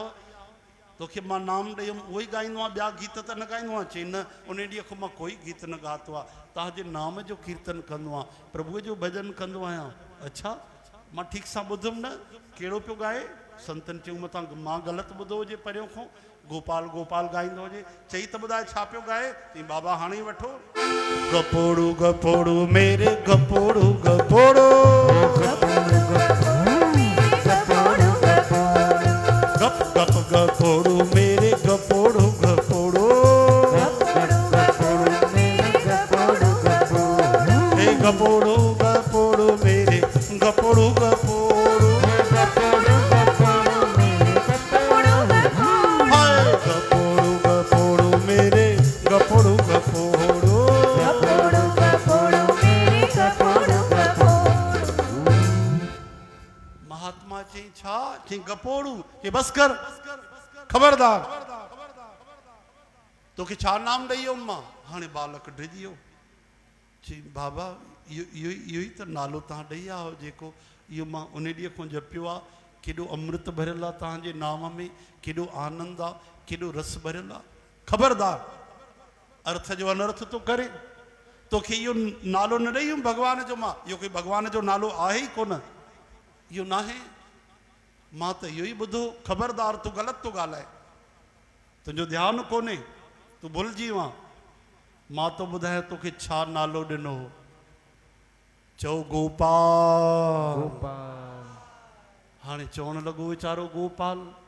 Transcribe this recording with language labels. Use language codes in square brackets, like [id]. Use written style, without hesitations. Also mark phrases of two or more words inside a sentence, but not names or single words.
[sd] तोखे मां नाम ॾेई हुयमि उहो ई ॻाईंदो आहियां ॿिया गीत त न ॻाईंदो आहियां चई न उन ॾींहं खां मां कोई गीत न ॻातो आहे तव्हांजे नाम जो कीर्तन कंदो आहियां प्रभुअ जो भॼन कंदो आहियां अच्छा मां ठीक सां ॿुधुमि न कहिड़ो पियो ॻाए संतनि चयूं मथां मां ग़लति ॿुधो हुजे परियों खां गोपाल गोपाल ॻाईंदो हुजे चई त ॿुधाए छा पियो ॻाए चई बाबा हाणे ई वठो गपोड़ू गपोड़ू मेरे गपोड़ू गपोड़ू गपोड़ू गपोड़ू मेरे गपोड़ू गपोड़ू गप गप गपोड़ू मेरे गपोड़ू गपोड़ू गपोड़ू गपोड़ू मेरे गपोड़ू गपोड़ू हे गपोड़ू गपोड़ू मेरे गपोड़ू गपोड़ू गपोड़ू गपोड़ू मेरे गपोड़ू गपोड़ू हाय गपोड़ू गपोड़ू मेरे गपोड़ू गपोड़ू गपोड़ू गपोड़ू मेरे गपोड़ू गपोड़ू महात्मा चई छा चई गपोड़ू चई बस कर खबरदार तोखे छा नाम ॾेई हुयमि मां हाणे बालक डिॼी वियो चई बाबा इहो ई त नालो तव्हां ॾेई आयो जेको इहो मां उन ॾींहं खां जपियो आहे केॾो अमृत भरियल आहे तव्हांजे नाम में केॾो आनंद आहे केॾो रस भरियल आहे खबरदार अर्थ जो अनर्थ थो करे तोखे इहो नालो न ॾेई हुयमि भॻवान जो मां इहो कोई भॻवान जो नालो आहे ई कोन इहो न आहे मां त इहो ई ॿुधो खबरदार तूं ग़लति थो ॻाल्हाए तुंहिंजो ध्यानु कोन्हे तूं भुलिजी वियो मां तो ॿुधायां तोखे छा नालो ॾिनो चओ गोपाल हाणे चवणु लॻो वीचारो गोपाल